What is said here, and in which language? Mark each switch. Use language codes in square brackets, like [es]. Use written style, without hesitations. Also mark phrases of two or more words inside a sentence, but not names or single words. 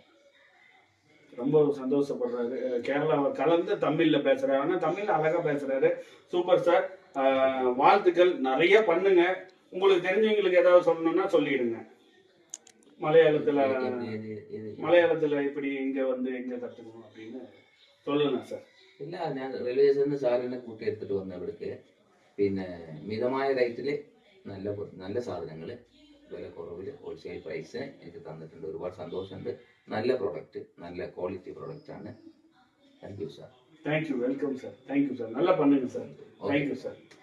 [ta] ரொம்ப சந்தோஷப்படுறாரு. கேரளாவை கலந்து தமிழ்ல பேசுறாரு. ஆனா தமிழ்ல அழகா பேசுறாரு. சூப்பர் சார், வாழ்த்துக்கள். நிறைய பண்ணுங்க. உங்களுக்கு தெரிஞ்சவங்களுக்கு ஏதாவது சொல்லணும்னா சொல்லிடுங்க. மலையாளத்துல இப்படி இங்க எங்க கத்துக்கணும் அப்படின்னு சொல்லுங்க சார். [ml] ഇല്ല, ഞാൻ റെയിൽവേ സ്റ്റേഷനിൽ സാറിനെ കൂട്ടി എടുത്തിട്ട് വന്നു ഇവിടേക്ക്. പിന്നെ മിതമായ റേറ്റിൽ നല്ല സാധനങ്ങൾ വില കുറവിൽ [en] wholesale price [ml] എനിക്ക് തന്നിട്ടുണ്ട്. ഒരുപാട് സന്തോഷമുണ്ട്. നല്ല പ്രോഡക്റ്റ്, നല്ല [en] quality product [ml] ആണ്. [en] thank you sir. thank you, welcome sir. thank you sir. [ta] நல்லா பண்ணுங்க சார். [en] thank you sir.